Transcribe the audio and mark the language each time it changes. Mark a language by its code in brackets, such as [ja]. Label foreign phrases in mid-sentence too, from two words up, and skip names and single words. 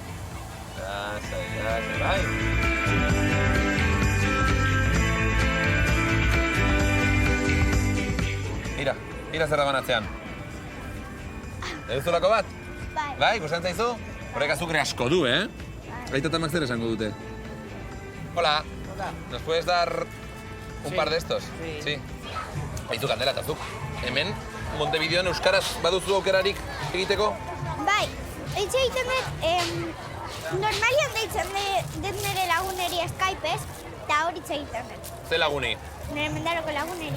[eu] Lasai, bai? Ira zer dagoen atzean. Eduzulako bat? Bai. Bai, gustatzen zaizu? Horrek azukre asko du, Aita tamak zer esango dute. [es] Hola. Hola. ¿Nos puedes dar un par de estos? Sí. [eu] Aizu, Kandela, eta zuk. Hemen, Montevideoan euskaraz baduzu aukerarik egiteko? Bai, eitxe egiten dut, normalian deitzen dut nire laguneri Skypez, eta hori egiten dut. Ze laguni? Nire mendaroko laguneri.